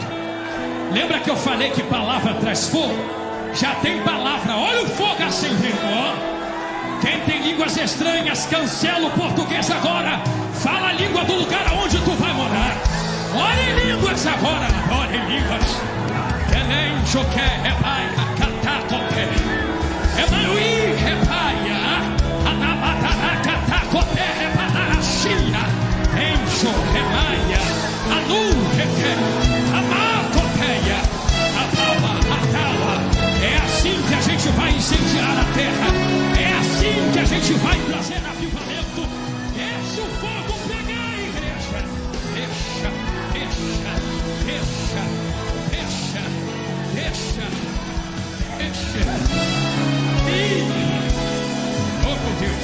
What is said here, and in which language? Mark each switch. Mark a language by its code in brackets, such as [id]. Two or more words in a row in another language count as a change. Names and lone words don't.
[pt] Lembra que eu falei que palavra traz fogo? Já tem palavra, olha o fogo acendendo, ó. Quem tem línguas estranhas, cancela o português agora. Fala a língua do lugar aonde tu vai morar. Ora em línguas agora, ora em línguas. Emanuí, repaia, Anabataracatacote, repanaraxia, Encho, remaia, Anu, rete, Amacoteia, Atawa. É assim que a gente vai incendiar a terra. É assim que a gente vai trazer avivamento. Deixa o fogo pegar, igreja. Deixa. Oh, meu Deus.